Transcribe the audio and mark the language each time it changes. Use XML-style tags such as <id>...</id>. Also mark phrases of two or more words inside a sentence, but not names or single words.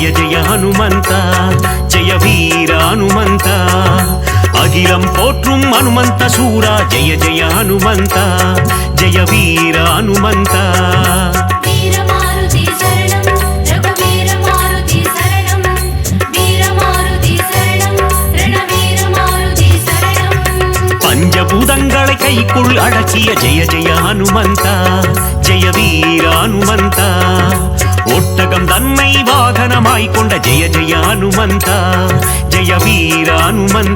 <sa>जय हनुमंत जय वीर हनुमंत</sa> <ta>அகிலம் போற்றும்</ta> <sa>हनुमंत सूरा जय जय हनुमंत जय वीर हनुमंत</sa> <ta>வீரமாருதி சரணம் ரகுவீர மாருதி சரணம் வீரமாருதி சரணம் ரணவீர மாருதி சரணம் பஞ்சபூதங்களை கைக்குள் அடக்கிய ஜெய ஜெய ஹனுமந்த ஜெய வீர ஹனுமந்த ஒட்டகம் தன்னை வாகனமாய் கொண்ட ஜெய ஜெய ஹனுமந்த ஜெய வீர ஹனுமந்த</ta>